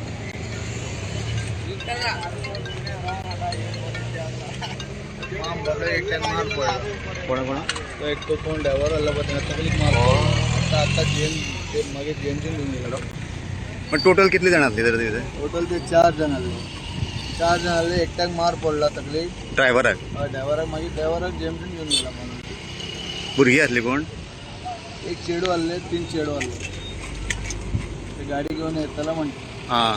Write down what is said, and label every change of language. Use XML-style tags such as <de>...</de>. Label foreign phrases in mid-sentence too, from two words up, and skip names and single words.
<kok>एक टाइम मार पडला कोणा तो एक तो कोण ड्रायव्हर आला पण तकलीफ मार आता जेल मागे जेमचे घेऊन गेलो पण टोटल कितले जण असले तर तिथे टोटल ते 4 जण आले एकट्याक मार पडला तकलीफ ड्रायव्हराक ड्रायव्हराक मागीर ड्रायव्हराक जेमचे घेऊन गेला म्हणून भुरगीं असली कोण एक चेडू आले 3 चेडू आले ते गाडी घेऊन येताला म्हणते हां</kok>